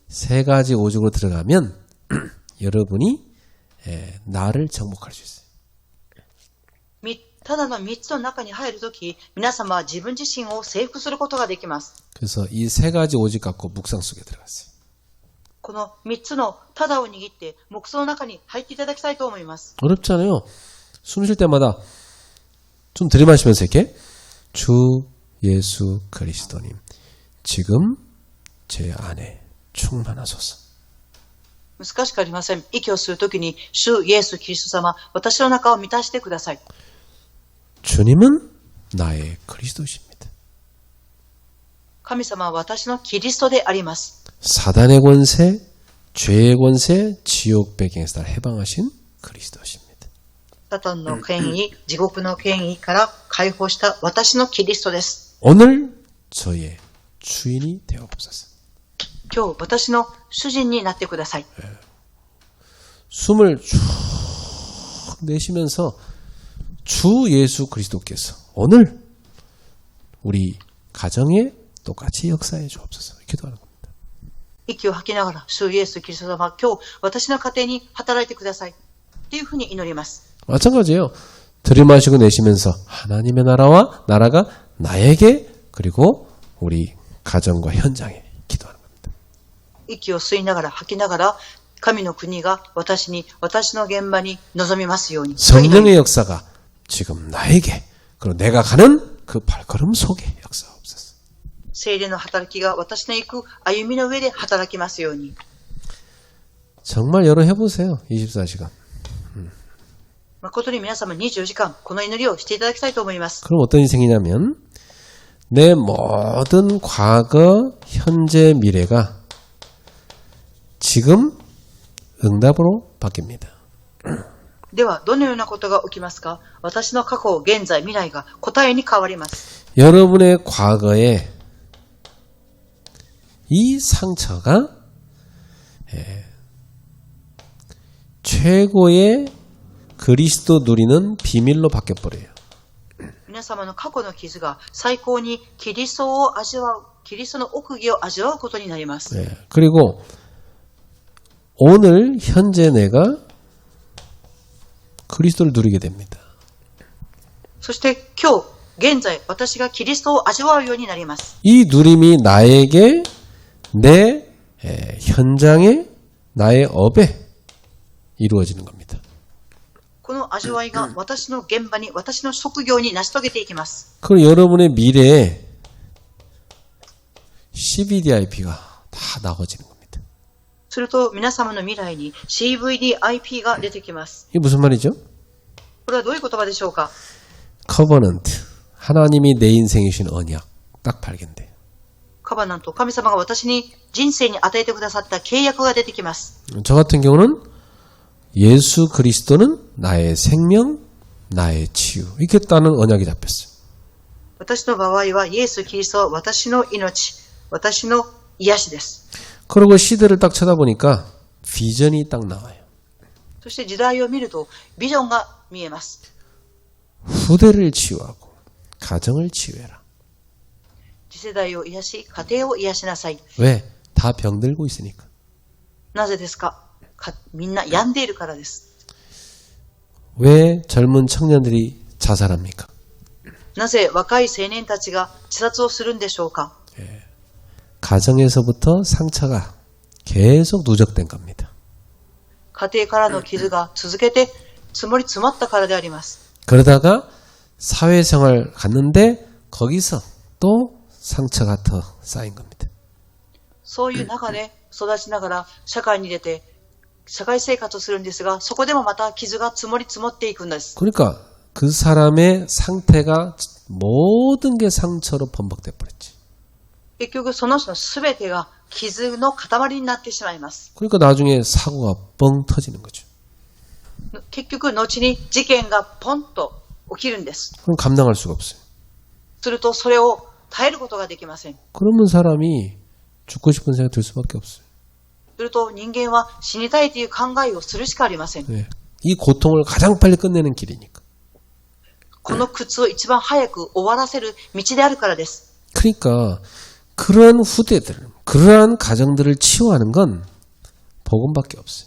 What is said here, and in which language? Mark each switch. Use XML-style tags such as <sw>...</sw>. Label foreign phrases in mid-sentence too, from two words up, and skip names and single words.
<ko>세 가지 오직으로 들어가면 여러분이 나를 정복할 수 있어요.</ko> <ja>ただの3つの中に入るとき、皆様は自分自身を征服することができます。</ja> <ko>그래서 이 세 가지 오직 갖고 묵상 속에 들어갔어요.</ko> <ja>この3つのただを握って黙想の中に入っていただきたいと思います。</ja> <ko>어렵잖아요. 숨 쉴 때마다 좀 들이마시면서 이렇게 주 예수 그리스도님 지금 제 안에 충만하소서.</ko> <ja>難しくありません。息を吸うときに、主イエス・キリスト様、私の中を満たしてください。</ja> <ko>주님은 나의 그리스도십니다.</ko> <ja>神様は私のキリストであります。</ja> <ko>사단의 권세, 죄의 권세, 지옥 배경에서 날 해방하신 그리스도십니다.</ko> <ja>サタンの権威、地獄の権威から解放した私のキリストです。</ja> <ko>오늘 저의 주인이 되어보소서.</ko> <ja>今日私の主人になってください。</ja> <ko>숨을 쭉 내쉬면서 주 예수 그리스도께서 오늘 우리 가정에 똑같이 역사해 주옵소서. 기도하는 겁니다.</ko> <ja>息を吐きながら、主イエス・キリスト様、今日私の家庭に働いてください。というふうに祈ります。</ja> <ko>마찬가지예요. 들이마시고 내쉬면서 하나님의 나라가 나에게 그리고 우리 가정과 현장에 기도하는 겁니다.</ko> <ja>息を吸いながら吐きながら、神の国が私に、私の現場に臨みますように。</ja> <ko>성령의 역사가 지금 나에게 그리고 내가 가는 그 발걸음 속에 역사하옵소서.</ko> <ja>聖霊の働きが私の行く歩みの上で働きますように。</ja> <ko>정말 여러 해보세요. 24시간.</ko> <ja>誠に皆様24時間この祈りをしていただきたいと思います。</ja> <ko>그럼 어떤 인생이냐면 내 모든 과거, 현재, 미래가 지금 응답으로 바뀝니다.</ko> <ja>ではどのようなことが起きますか。私の過去、現在、未来が答えに変わります。</ja> <ko>여러분의 과거에 이 상처가 최고의 그리스도 누리는 비밀로 바뀌어버려요.</ko> <ja>皆様の過去の傷が最高にキリストを味わう、キリストの奥義を味わうことになります。</ja> <ko>그리고 오늘 현재 내가 그리스도를 누리게 됩니다.</ko> <ja>そして今日、現在、私がキリストを味わうようになります。</ja> <ko>이 누림이 나에게 내 현장에 나의 업에 이루어지는 겁니다.</ko> <ja>この味わいが私の現場に、私の職業に成し遂げていきます。</ja> <ko>그럼 여러분의 미래에 CVDIP가 다 나와지는 겁니다.</ko> <ja>すると皆様の未来に CVDIP が出てきます。</ja> <ko>이게 무슨 말이죠?</ko> <ja>これはどういう言葉でしょうか。</ja> <ko>커버넌트, 하나님이 내 인생에 주신 언약, 딱 발견돼요.</ko> <ja>カバナント、神様が私に人生に与えてくださった契約が出てきます。</ja> <ko>저 같은 경우는 예수 그리스도는 나의 생명, 나의 치유. 이렇게 따는 언약이 잡혔어요.</ko> <ja>私の場合はイエス・キリストは私の命、私の癒しです。</ja> <ko>그리고 시대를 딱 쳐다보니까 비전이 딱 나와요.</ko> <ja>そして時代を見るとビジョンが見えます。</ja> <ko>후대를 치유하고 가정을 치유해라.</ko> <ja>次世代を癒し、家庭を癒しなさい。</ja> <ko>왜? 다 병들고 있으니까.</ko> <ja>なぜですか？みんな病んでいるからです。</ja> <ko>왜 젊은 청년들이 자살합니까?</ko> <ja>なぜ若い青年たちが自殺をするんでしょうか？</ja> <ko>가정에서부터 상처가 계속 누적된 겁니다.</ko> <ja>家庭からの傷が続けて積もり積もったからであります。</ja> <ko>그러다가 사회생활 갔는데 거기서 또 상처가 더 쌓인 겁니다.</ko> <ja>そういう中で育ちながら社会に出て社会生活をするんですが、そこでもまた傷が積もり積もっていくんです。</ja> <ko>그러니까 그 사람의 상태가 모든 게 상처로 번복돼 버렸지.</ko> <ja>結局その人の全てが傷の塊になってしまいます。</ja> <ko>그러니까 나중에 사고가 뻥 터지는 거죠.</ko> <ja>結局後に事件がポンと起きるんです。</ja> <ko>그럼 감당할 수가 없어요.</ko> <ja>するとそれを耐えることができません。</ja> <ko>그러면 사람이 죽고 싶은 생각이 들 수밖에 없어요.</ko> <ja>すると人間は死にたいという考えをするしかありません。</ja> <ko>네. 이 고통을 가장 빨리 끝내는 길이니까.</ko> <ja>この苦痛を一番早く終わらせる道であるからです。</ja> <ko>그러니까 그러한 후대들, 그러한 가정들을 치유하는 건 복음밖에 없어요.</ko>